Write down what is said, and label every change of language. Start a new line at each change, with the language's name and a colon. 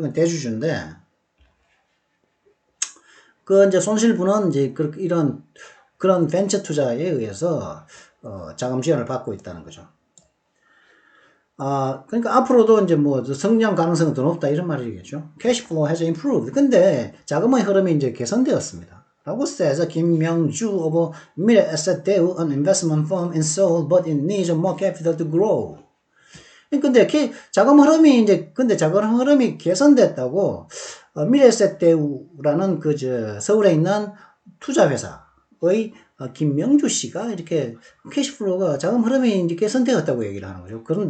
Korean: 그건 대주주인데, 그 이제 손실분은 이제 그런 벤처 투자에 의해서 자금 지원을 받고 있다는 거죠. 그러니까 앞으로도 이제 뭐 성장 가능성은 더 높다 이런 말이겠죠.
English: Cash flow has improved.
Korean: 근데 자금의 흐름이 이제 개선되었습니다. 라고
English: says 김명주 of Mirae Asset Daewoo, an investment firm in Seoul, but it needs more capital to grow.
Korean: 근데 자금 흐름이 개선됐다고 미래에셋 대우라는 서울에 있는 투자 회사의 김명주 씨가 이렇게 캐시플로우가 자금 흐름이 이제 개선되었다고 얘기를 하는 거죠.